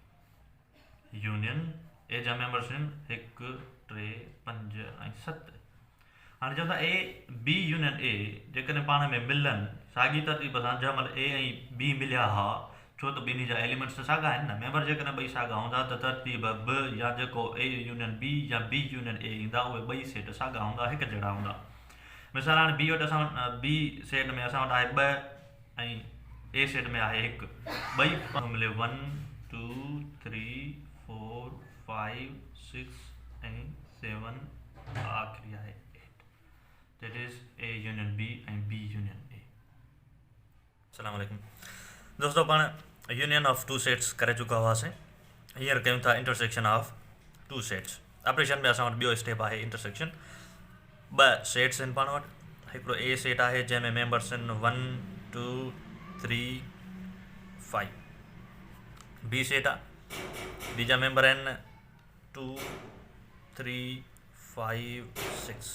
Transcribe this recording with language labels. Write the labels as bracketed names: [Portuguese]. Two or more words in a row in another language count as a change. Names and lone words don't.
[English] union A [Sindhi] जा मेंबर्स आहिनि 1 3 5 ऐं 7। हाणे चऊं था [English] A B union A [Sindhi] जेकॾहिं पाण में मिलनि साॻी तरतीब सां, जंहिं महिल ए ऐं बी मिलिया हा, छो त ॿिन्ही जा एलिमेंट्स त साॻा आहिनि न, मेंबर जेकॾहिं ॿई साॻा हूंदा त तरतीब बि या जेको [English] A union B [Sindhi] या [English] B union A [Sindhi] ईंदा उहे ॿई सेट साॻा हूंदा, हिकु जहिड़ा हूंदा। मिसाल हाणे बी वटि असां [English] B set [Sindhi] में असां वटि आहे 2 ऐं [English] A set [Sindhi] में आहे 1, ॿई मिले 1 2 3 4 5 6 ऐं 7, आख़िरी आहे 8। [English] that is A union B ऐं B union A. [Arabic] السلام عليكم [Sindhi] दोस्तों, पाण [English] union of two sets [Sindhi] करे चुका हुआसीं। हींअर कयूं था [English] intersection of two sets. [Sindhi] ऑपरेशन में असां वटि ॿियो स्टेप आहे इंटरसेक्शन। 2 सेट्स आहिनि पाण वटि। हिकिड़ो [English] A set [Sindhi] आहे जंहिंमें मेंबर्स आहिनि 1 2 3 5। [English] B set [Sindhi] आहे, बी जा मेंबर आहिनि 2 3 5 6।